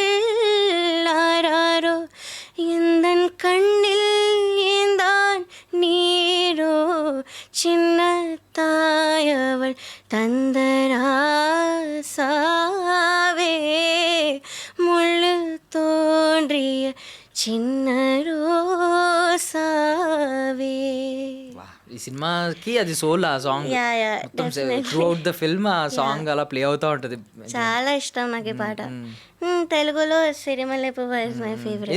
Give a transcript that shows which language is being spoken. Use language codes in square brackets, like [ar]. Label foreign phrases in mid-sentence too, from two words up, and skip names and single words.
[ta] ஆராரோ எந்தன் கண்ணில் ஏந்தான் நீரோ சின்ன தாயவள் தந்தராசாவே முள்ளில் தோன்றிய சின்ன ரோசாவே. [te] ఈ సినిమాకి అది సోల్ ఆ సాంగ్, మొత్తం [en] throughout the film [te] ఆ సాంగ్ అలా ప్లే అవుతూ ఉంటుంది. చాలా ఇష్టం నాకు ఈ పాట. తెలుగులో సిరిమల్లె పువ్వు [en] is my favorite.